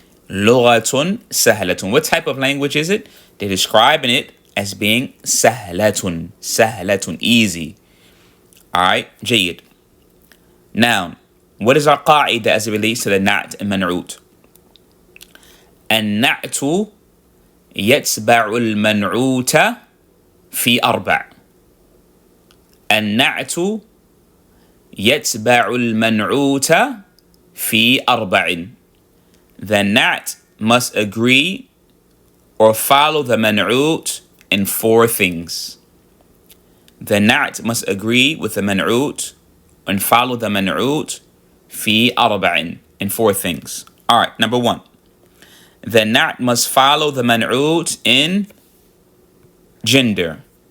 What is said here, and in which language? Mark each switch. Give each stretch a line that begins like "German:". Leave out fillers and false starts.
Arabic: لغة سهلة.
English: What type of language is it? They're describing it as being سهلة. سهلة, easy. Alright, جيد. Now, what is our قاعدة as it relates to the نعت and منعوت?
Arabic: النعت يتبع المنعوت في أربع. النعت يتبع المنعوت في أربع.
English: The na'at must agree or follow the man'ut in four things. The na'at must agree with the man'ut and follow the man'ut
Arabic: fi arba'in,
English: in four things. All right, number one. The na'at must follow the man'ut in gender.